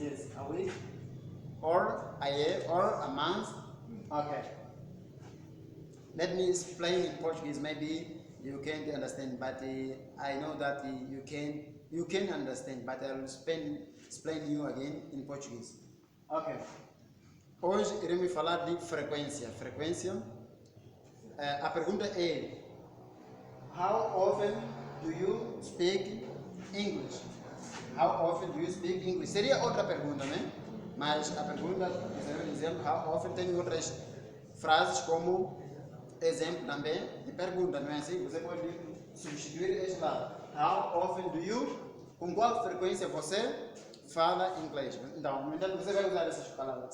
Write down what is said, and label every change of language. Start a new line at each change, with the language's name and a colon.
English: Yes, a week, or a year, or a month. Okay. Let me explain in Portuguese. Maybe you can't understand, but I know that you can understand. But I will explain you again in Português. Ok.
Portuguese: Hoje iremos falar de frequência. Frequência. A pergunta é:
English: How often do you speak English? How often do you speak English?
Portuguese: Seria outra pergunta, né? Mas a pergunta, exemplo, how often tem outras frases como exemplo também de pergunta, não é assim? Você pode substituir este lado.
English: How often do you?
Portuguese: Com qual frequência você fala inglês? Então, no entanto, você vai usar essas palavras.